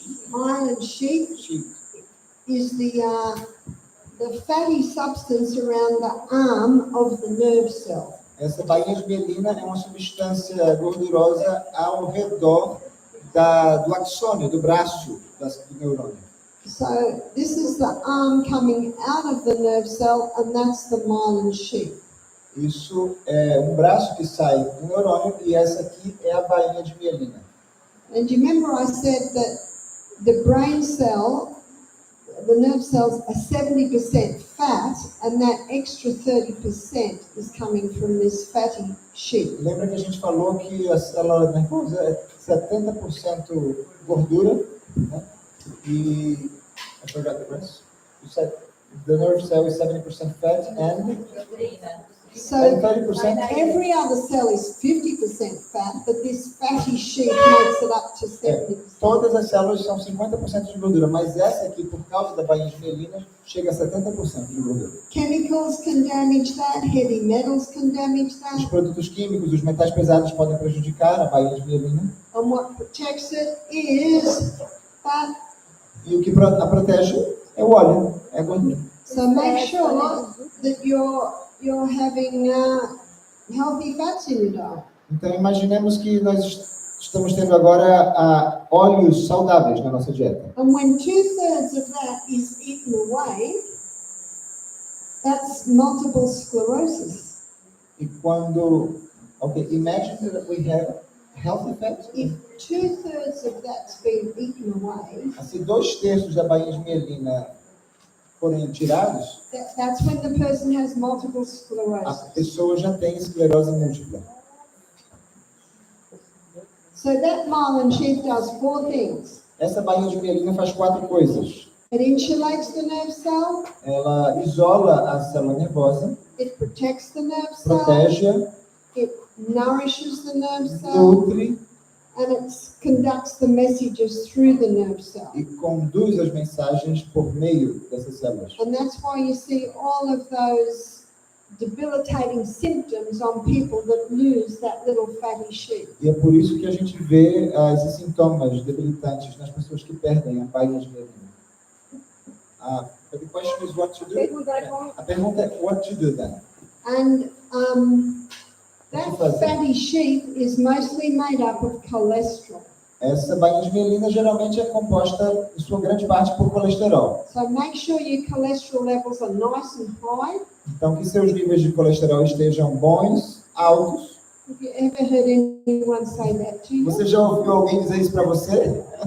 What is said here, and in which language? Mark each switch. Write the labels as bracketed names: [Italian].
[English] Myelin sheath is the fatty substance around the arm of the nerve cell. [Portuguese] Essa bainha de mielina é uma substância gordurosa ao redor do axônio, do braço do neurônio. [English] So this is the arm coming out of the nerve cell, and that's the myelin sheath. [Portuguese] Isso é um braço que sai do neurônio e essa aqui é a bainha de mielina. [English] And you remember I said that the brain cell, the nerve cells are 70% fat, and that extra 30% is coming from this fatty sheath. [Portuguese] Lembra que a gente falou que a célula nervosa é 70% gordura, né? [English] E I forgot the rest. You said the nerve cell is 70% fat and 30%. Every other cell is 50% fat, but this fatty sheath makes it up to 70%. [Portuguese] Todas as células são 50% de gordura, mas essa aqui, por causa da bainha de mielina, chega a 70% de gordura. [English] Chemicals can damage that, heavy metals can damage [Portuguese] Os [English] that, [Portuguese] produtos químicos, os metais pesados podem prejudicar a bainha de mielina. [English] and what protects it is fat. [Portuguese] E o que a protege é o óleo, é a gordura. [English] So make sure that you're having healthy fats in your diet. [Portuguese] Então imaginemos que nós estamos tendo agora óleos saudáveis na nossa dieta. [English] And when 2/3 of that is eaten away, that's multiple sclerosis. [Portuguese] E quando, [English] okay, imagine that we have health effects. If 2/3 of that's been eaten away, [Portuguese] Se 2/3 da bainha de mielina forem tirados, [English] that's when the person has multiple [Portuguese] a [English] sclerosis. [Portuguese] pessoa já tem esclerose múltipla. [English] So that myelin sheath does 4 things. [Portuguese] Essa bainha de mielina faz 4 coisas. [English] It insulates the nerve cell, [Portuguese] Ela isola a célula nervosa, [English] it protects the nerve cell, [Portuguese] protege, [English] it nourishes the nerve cell, [Portuguese] nutre [English] and it conducts the messages through the nerve cell. [Portuguese] e conduz as mensagens por meio dessas células. [English] And that's why you see all of those debilitating symptoms on people that lose that little fatty sheath. [Portuguese] E é por isso que a gente vê esses sintomas debilitantes nas pessoas que perdem a bainha de mielina. [English] But the question is what to do. [Portuguese] A pergunta é [English] what to do then. And that fatty sheath is mostly made up of cholesterol. [Portuguese] Essa bainha de mielina geralmente é composta, em sua grande parte, por colesterol. [English] So make sure your cholesterol levels are nice and high. [Portuguese] Então, que seus níveis de colesterol estejam bons, altos. Have you ever heard anyone say that to you? Você já ouviu alguém dizer isso para você?